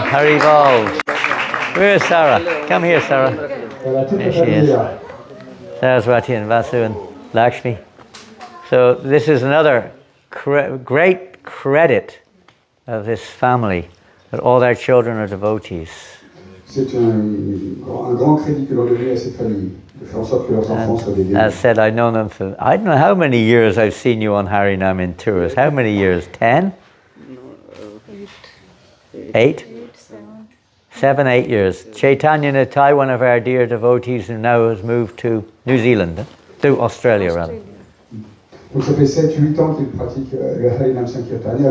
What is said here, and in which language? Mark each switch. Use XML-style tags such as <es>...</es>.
<en>Haribol. Where's Sarah? Come here, Sarah. There she is. Saraswati and Vasu and Lakshmi. So this is another great credit of this family, that all their children are devotees.</en> <fr>C'est un grand crédit que l'on donne à cette famille, de faire en sorte que leurs enfants soient des dévots.</fr> <en>As said, I've known them for, I don't know how many years I've seen you on Harinam in tours. How many years? 10? 8? 7, 8 years. Chaitanya Nitai, one of our dear devotees who now has moved to New Zealand, to Australia rather.</en> <fr>Donc ça fait 7-8 ans qu'il pratique le Harinam Sankirtan.</fr>